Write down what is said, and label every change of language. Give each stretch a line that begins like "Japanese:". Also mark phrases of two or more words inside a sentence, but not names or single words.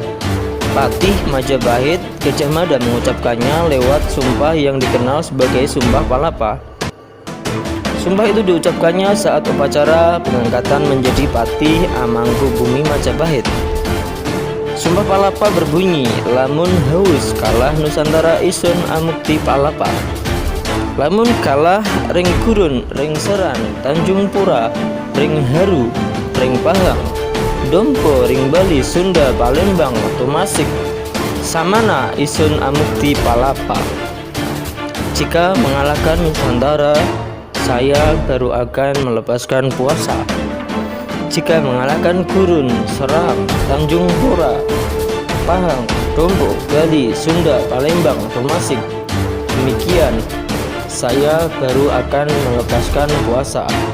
Indonesian: Patih Majapahit Gajah Mada mengucapkannya lewat sumpah yang dikenal sebagai Sumpah Palapa. Sumpah itu diucapkannya saat upacara pengangkatan menjadi Patih Amangkubumi Majapahit. Sumpah Palapa berbunyi,
Kawi: lamun haus kalah Nusantara isun amukti palapa. Lamun kalah ring gurun, ring seran, Tanjung Pura, ring Haru, ring Pahang, Dompo, ring Bali, Sunda, Palembang, Tumasik, samana isun amukti palapa.
Indonesian: Jika mengalahkan Nusantara, saya baru akan melepaskan puasa. Jika mengalahkan Gurun, Seram, Tanjung Pura, Pahang, Dompo, Bali, Sunda, Palembang, Tumasik, demikian saya baru akan melepaskan puasa.